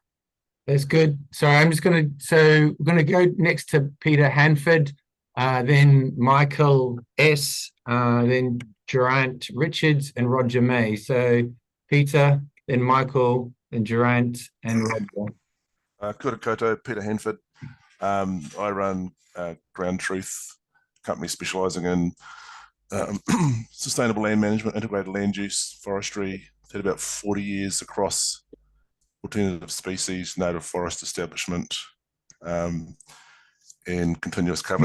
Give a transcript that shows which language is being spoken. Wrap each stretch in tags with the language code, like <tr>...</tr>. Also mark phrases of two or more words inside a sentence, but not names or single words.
<en>That's good. Sorry, I'm just going to, so we're going to go next to Peter Hanford, then Michael S., then Durant Richards and Roger May. So Peter, then Michael, then Durant and Roger.</en> <mi>Kia ora koutou, Peter Hanford.</mi> <en>I run Ground Truth, company specialising in sustainable land management, integrated land use, forestry. Had about 40 years across alternative species, native forest establishment, and continuous cover.</en>